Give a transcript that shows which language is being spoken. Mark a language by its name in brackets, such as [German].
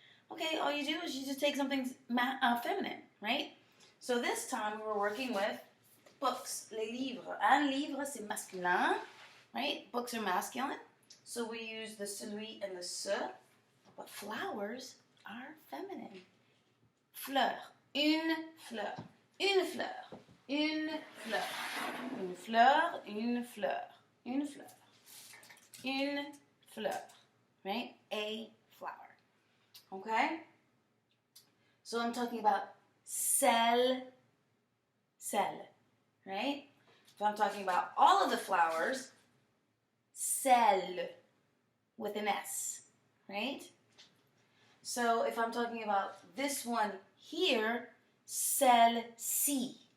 [English] Okay, all you do is you just take something feminine, right? So this time we're working with books, [French] les livres. Un livre, c'est masculin, [English] right? Books are masculine. So we use the celui and the ce. But flowers are feminine. [French] Fleur, une fleur, une fleur, une fleur, une fleur, une fleur, une fleur, une fleur, [English] right? A flower. Okay? So I'm talking about celle, right? If I'm talking about all of the flowers, celle with an S, right? So if I'm talking about this one here, celle-ci.